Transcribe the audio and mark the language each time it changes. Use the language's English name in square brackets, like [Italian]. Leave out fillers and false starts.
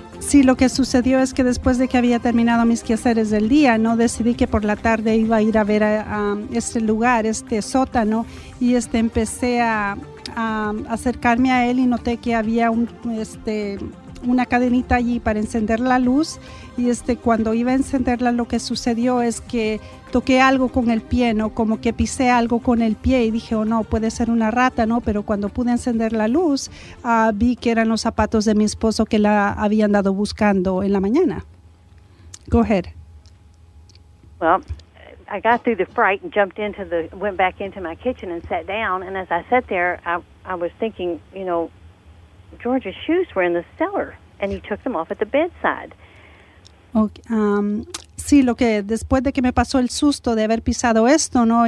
[Spanish] Sí, lo que sucedió es que después de que había terminado mis quehaceres del día, no decidí que por la tarde iba a ir a ver a este lugar, este sótano, y empecé a acercarme a él y noté que había una cadenita allí para encender la luz, y cuando iba a encenderla lo que sucedió es que toqué algo con el pie, ¿no? Como que pisé algo con el pie y dije, oh no, puede ser una rata, ¿no? Pero cuando pude encender la luz, vi que eran los zapatos de mi esposo que la habían dado buscando en la mañana. [English] Go ahead. Well, I got through the fright and went back into my kitchen and sat down, and as I sat there, I was thinking, George's shoes were in the cellar, and he took them off at the bedside. Okay. [Spanish] Sí, lo que después de que me pasó el susto de haber pisado esto, ¿no?